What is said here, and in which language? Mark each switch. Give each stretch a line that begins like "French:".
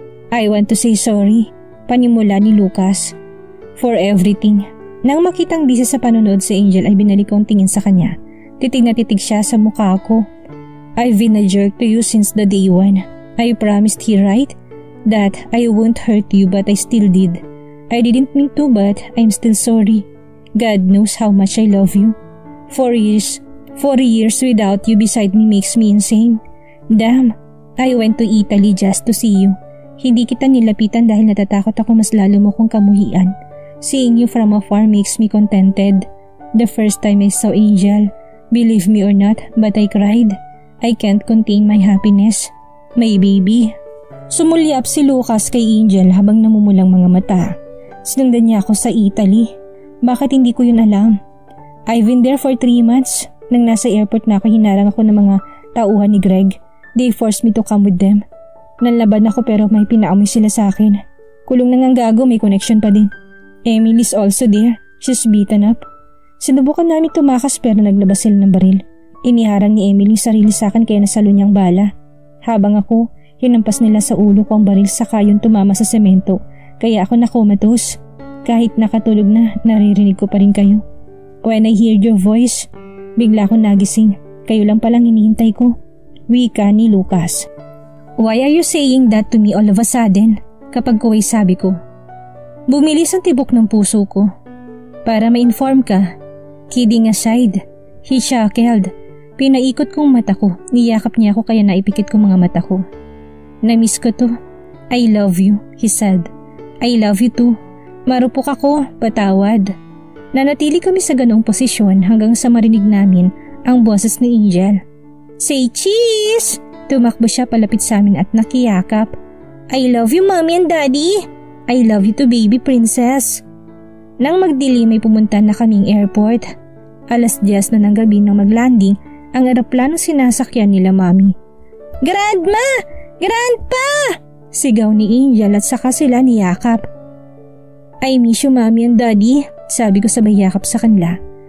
English: I want to say sorry,
Filipino: panimula ni Lucas,
English: for everything.
Filipino: Nang makitang busy sa panonood si Angel ay binalik kong tingin sa kanya. Titig na titig siya sa mukha ko.
English: I've been a jerk to you since the day one. I promised he right that I won't hurt you but I still did. I didn't mean to but I'm still sorry. God knows how much I love you. 4 years without you beside me makes me insane. Damn, I went to Italy just to see you.
Filipino: Hindi kita nilapitan dahil natatakot ako mas lalo mo kong kamuhian.
English: Seeing you from afar makes me contented. The first time I saw Angel, believe me or not, but I cried. I can't contain my happiness. My baby.
Filipino: Sumulyap si Lucas kay Angel habang namumulang mga mata. Sinundan niya ako sa Italy. Bakit hindi ko yun alam?
English: I've been there for 3 months.
Filipino: Nang nasa airport na ako, hinarang ako ng mga tauhan ni Greg.
English: They forced me to come with them.
Filipino: Nanlaban ako pero may pinaamoy sila sa akin. Kulong na ngang gago, may connection pa din.
English: Emily's also there. She's beaten up.
Filipino: Sinubukan namin tumakas pero naglabas sila ng baril. Iniharang ni Emily sarili sa akin kaya nasalo niyang bala. Habang ako, hinampas nila sa ulo ko ang baril saka yun tumama sa semento. Kaya ako nakomatos. Kahit nakatulog na, naririnig ko pa rin kayo.
English: When I heard your voice,
Filipino: bigla akong nagising. Kayo lang palang hinihintay ko. Wika ni Lucas.
English: Why are you saying that to me all of a sudden?
Filipino: Kapag ko ay sabi ko. Bumilis ang tibok ng puso ko. Para ma-inform ka.
English: Kidding aside, he chuckled.
Filipino: Pinaikot kong mata ko. Niyakap niya ako kaya naipikit ko mga mata ko. Na-miss ko to.
English: I love you, he said. I love you too.
Filipino: Marupok ako, patawad. Nanatili kami sa ganong posisyon hanggang sa marinig namin ang boses ni Angel.
English: Say cheese!
Filipino: Tumakbo siya palapit sa amin at nakiyakap.
English: I love you, mommy and daddy! I love you to baby princess.
Filipino: Nang magdilim ay pumunta na kaming airport. 10:00 na ng gabi nang maglanding ang eroplanong sinasakyan nila Mami. Grandma! Grandpa! Sigaw ni Angel at saka sila niyakap.
English: I miss you Mami and Daddy,
Filipino: sabi ko sabay yakap sa kanila.